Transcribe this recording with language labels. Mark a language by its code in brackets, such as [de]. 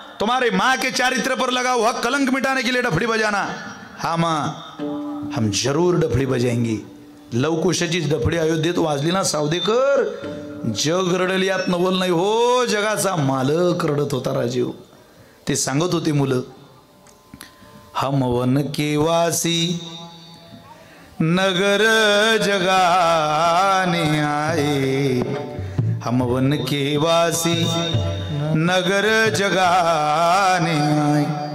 [hi] तुम्हारे माँ के चारित्र पर लगा हुआ कलंक मिटाने के लिए डफडी बजाना. हाँ माँ, हम जरूर डफडी बजाएंगे. [mr] लवकुशाचीच डफडी अयोध्येत वाजली ना सावदेकर, जग रडल यात नवल नाही हो. जगाचा मालक रडत होता राजीव. ते सांगत होते मुलं, [hi] हम वन के वासी नगर जगाने आए, हम वन के वासी नगर जगाने आए.